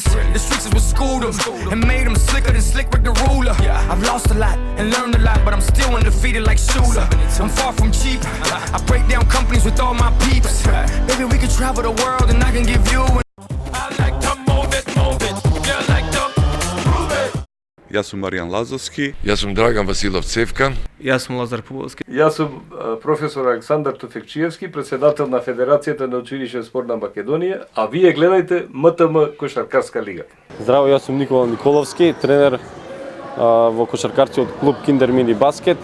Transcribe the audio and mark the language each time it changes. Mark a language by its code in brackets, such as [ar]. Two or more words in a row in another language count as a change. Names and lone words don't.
[en] The streets is what schooled them and made them slicker than Slick Rick the Ruler. I've lost a lot and learned a lot, but I'm still undefeated like Shooter. I'm far from cheap. I break down companies with all my peeps. Baby, we can travel the world and I can give you. I like to move it, yeah, I like to move it. [mk] Јас сум Маријан Лазовски. Јас сум Драган Василов Цевкан. Јас сум Лазар Пуволски. Јас сум професор Александар Туфекчиевски, председател на Федерацијата на училишен спорт на Македонија, а вие гледајте МТМ Кошаркарска лига. Здраво, јас сум Никола Николовски, тренер во кошаркарскиот клуб Киндер Мини Баскет.